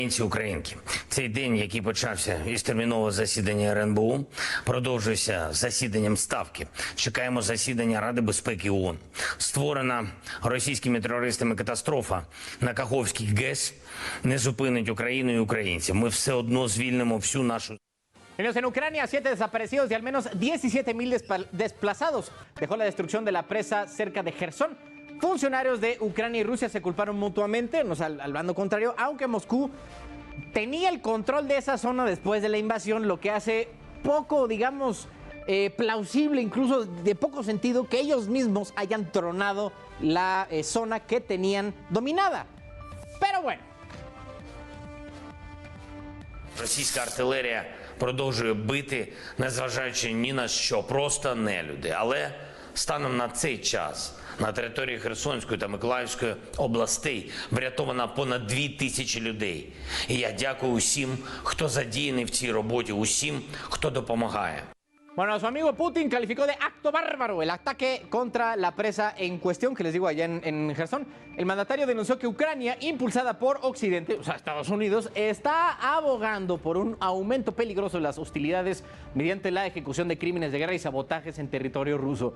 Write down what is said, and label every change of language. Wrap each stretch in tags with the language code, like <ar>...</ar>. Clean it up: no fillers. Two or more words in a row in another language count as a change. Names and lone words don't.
<uk>Українки, цей день, який почався із термінового засідання РНБО, продовжується засіданням Ставки. Чекаємо засідання Ради безпеки ООН. Створена російськими терористами катастрофа на Каховській ГЕС не зупинить Україну і українців. Ми все одно звільнимо всю нашу...</uk> <es>En Ucrania, 7 desaparecidos y al menos 17.000 desplazados dejó la destrucción de la presa cerca de Gerson. Funcionarios de Ucrania y Rusia se culparon mutuamente, o sea, al bando contrario, aunque Moscú tenía el control de esa zona después de la invasión, lo que hace poco, digamos, plausible, incluso de poco sentido, que ellos mismos hayan tronado la zona que tenían dominada. Pero bueno.</es> <uk>Російська артилерія продовжує бити, незважаючи ні на що, просто нелюди. Але станом на цей час на території Херсонської та Миколаївської областей врятовано понад 2000 людей. І я дякую усім, хто задіяний в цій роботі, усім, хто допомагає.</uk> <es>Bueno, su amigo Putin calificó de acto bárbaro el ataque contra la presa en cuestión, que les digo allá en Gerson. El mandatario denunció que Ucrania, impulsada por Occidente, o sea, Estados Unidos, está abogando por un aumento peligroso de las hostilidades mediante la ejecución de crímenes de guerra y sabotajes en territorio ruso.</es>